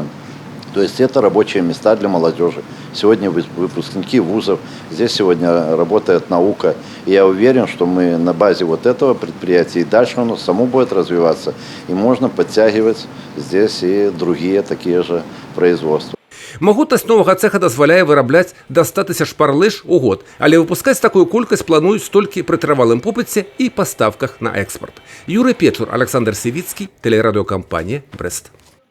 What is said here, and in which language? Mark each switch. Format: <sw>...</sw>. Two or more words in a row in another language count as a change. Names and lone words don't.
<ru>То есть это рабочие места для молодежи. Сегодня выпускники вузов, здесь сегодня работает наука. И я уверен, что мы на базе вот этого предприятия и дальше оно само будет развиваться. И можно подтягивать здесь и другие такие же производства.</ru> <be>Магутнасць новага цеха дазваляе вырабляць да 100 тысяч пар лыж у год, але выпускаць такую колькасць плануюць толькі пры трывалым попыце і паставках на экспорт. Юрый Печур, Александр Сівіцкі, тэлерадыёкампанія «Брэст».</be>